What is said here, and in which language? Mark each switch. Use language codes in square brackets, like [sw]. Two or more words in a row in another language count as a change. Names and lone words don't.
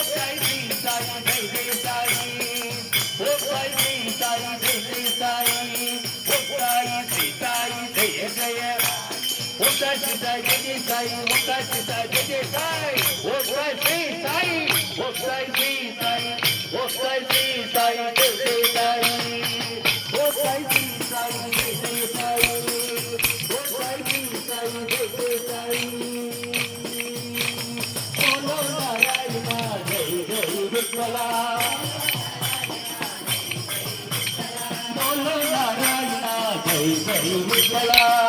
[sa] श्री साई जय जय साई ओम् श्री साई जय जय साई ओम् श्री साई जय जय ओम् श्री साई जय जय साई ओम् श्री साई जय जय साई ओम् श्री साई ओम् श्री साई ओम् श्री साई जय जय साई ओम् श्री साई जय जय साई [hi] बोलो नारायण जय जय विठला बोलो नारायण जय जय विठला